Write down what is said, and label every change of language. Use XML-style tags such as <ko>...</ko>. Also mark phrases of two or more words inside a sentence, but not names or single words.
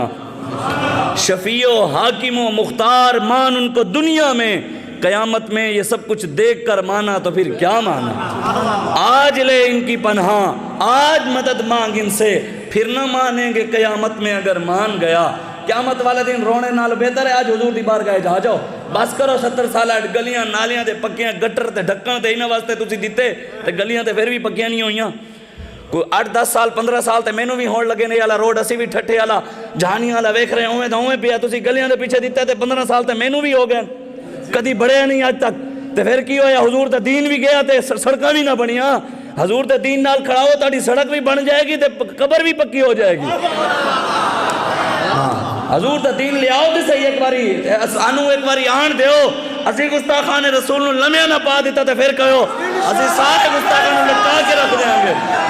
<ur>شفیع و حاکم و مختار مان ان کو دنیا میں، قیامت میں یہ سب کچھ دیکھ کر مانا تو پھر کیا مانا. آج لے ان کی پناہ، آج مدد مانگ ان سے، پھر نہ مانیں گے قیامت میں اگر مان گیا.</ur> <pa>قیامت والے دن رونے نال بہتر ہے آج حضور دی بارگاہ جا جاؤ. بس کرو 70 سال گلیاں نالیاں تے پکیاں، گٹر تے ڈھکن تے انہاں واسطے تسی دتے تے گلیاں تے پھر بھی پکیاں نہیں ہوئیاں. کوئی 8-10 سال 15 سال تے مینوں بھی ہون لگے نے والا روڈ اسی بھی ٹھٹھے والا جہانی والا ویکھ رہے اوویں تے اوویں پیا. تسی گلیاں دے پیچھے دتا تے 15 سال تے مینوں بھی ہو گئے، کدی بڑھیا نہیں اج تک. تے پھر کی ہویا، حضور تے دین بھی گیا تے سڑکاں بھی نہ بنیاں. حضور تے دین نال کھڑا ہو تہاڈی سڑک بھی بن جائے گی تے قبر بھی پکی ہو جائے گی. حضور تے دین لے آؤ تے صحیح ایک باری سانو ایک باری آن دیو. اسی گستاخان رسول نو لمحہ نہ پا دیتا تے پھر کہو اسی سارے گستاخان نو لٹکا کے رکھ دیں گے.</pa>